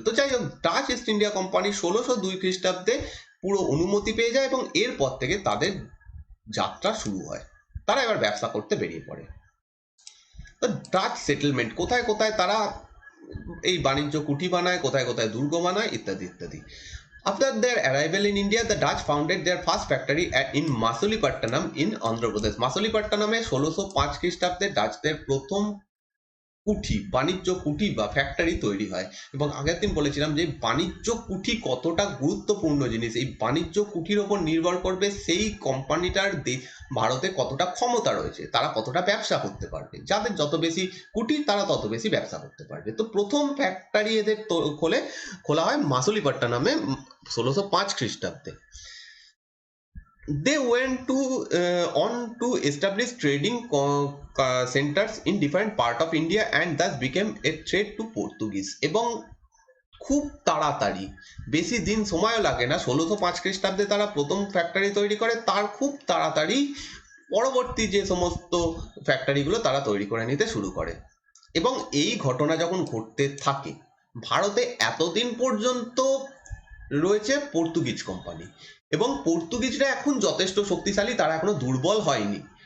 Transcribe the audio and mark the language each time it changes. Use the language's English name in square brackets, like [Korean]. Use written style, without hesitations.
[Bangla] তো যাই হোক, ডাচ ইস্ট ইন্ডিয়া কোম্পানি 1602 খ্রিস্টাব্দে পুরো অনুমতি পেয়ে যায় এবং এরপর থেকে তাদের যাত্রা শুরু হয়, তারা এবার ব্যবসা করতে বেরিয়ে পড়ে। তো ডাচ সেটেলমেন্ট কোথায় কোথায় তারা এই বাণিজ্য কুঠি বানায়, কোথায় কোথায় দুর্গ বানায়, ইত্যাদি ইত্যাদি। [English] After their arrival in India, the Dutch founded their first factory in Masulipattanam in Andhra Pradesh. [Bangla] মাসুলিপাট্টানামে 1605 খ্রিস্টাব্দে ডাচদের প্রথম কুঠি, বাণিজ্য কুঠি বা ফ্যাক্টরি তৈরি হয়। এবং আগের দিন বলেছিলাম যে বাণিজ্য কুঠি কতটা গুরুত্বপূর্ণ জিনিস, এই বাণিজ্য কুঠির ওপর নির্ভর করবে সেই কোম্পানিটার ভারতে কতটা ক্ষমতা রয়েছে, তারা কতটা ব্যবসা করতে পারবে, যাদের যত বেশি কুঠি তারা তত বেশি ব্যবসা করতে পারবে। তো প্রথম ফ্যাক্টরি এদের খোলা হয় মাসুলিপাট্টানামে 1605 খ্রিস্টাব্দে। [English] They went on to establish trading centers in different part of India and thus became a threat to Portuguese. [Bangla] এবং খুব তাড়াতাড়ি, বেশি দিন সময়ও লাগে না, 1605 খ্রিস্টাব্দে তারা প্রথম ফ্যাক্টরি তৈরি করে, তার খুব তাড়াতাড়ি পরবর্তী যে সমস্ত ফ্যাক্টরিগুলো তারা তৈরি করে নিতে শুরু করে। এবং এই ঘটনা যখন ঘটতে থাকে, ভারতে এতদিন পর্যন্ত রয়েছে পর্তুগিজ কোম্পানি, এবং পর্তুগিজরা এখন যথেষ্ট শক্তিশালী, তারা এখনো দুর্বল হয়নি।